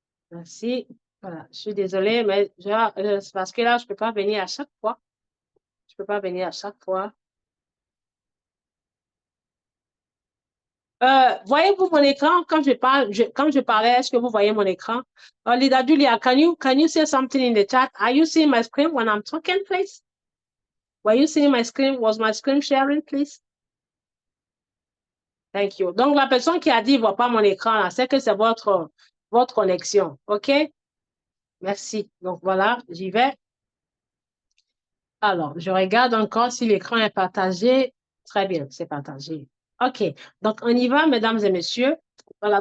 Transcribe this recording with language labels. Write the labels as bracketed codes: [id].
[fr] Merci. Voilà, je suis désolée, mais c'est parce que là, je ne peux pas venir à chaque fois. Je ne peux pas venir à chaque fois. Voyez-vous mon écran quand je parle, quand je parlais, est-ce que vous voyez mon écran? [en] Lida Julia, can you say something in the chat? Are you seeing my screen when I'm talking, please? Were you seeing my screen? Was my screen sharing, please? Thank you. [fr] Donc, la personne qui a dit, ne voit pas mon écran, là, c'est que c'est votre connexion. OK? Merci. Donc, voilà, j'y vais. Alors, je regarde encore si l'écran est partagé. Très bien, c'est partagé. OK. Donc, on y va, mesdames et messieurs. Voilà.